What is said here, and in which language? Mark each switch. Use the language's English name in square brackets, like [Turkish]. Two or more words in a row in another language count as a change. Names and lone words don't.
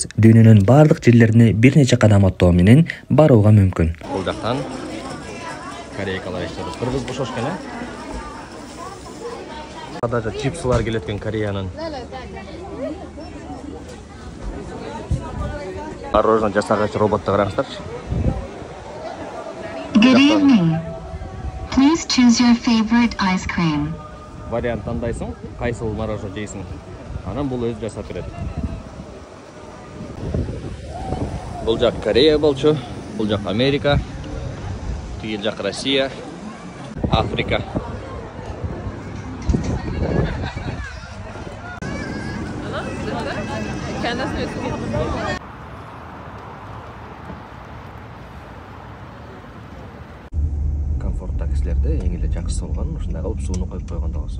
[Kyrgyz] Дүйнөнүн баардык жерлерине бир нече кадам аттоо менен барууга мүмкүн. Бул жактан корейкалар иштеп, кыргыз бошошкан, Даже чипсылар келеткен Кореянын. Мороженое жасагач роботты караңыздарчы. [English] Good evening. Please choose your favorite ice cream. [Kyrgyz] Вариант тандайсың, кайсыл мороженое жейсиң. Анан бул өзү жасап берет. Бул жак Корея болчу, бул жак Америка, тигил жак Россия, Африка. Комфорт таксилерде эң эле жакшысы болгон ушундай кылып сууну коюп койгондо болсо.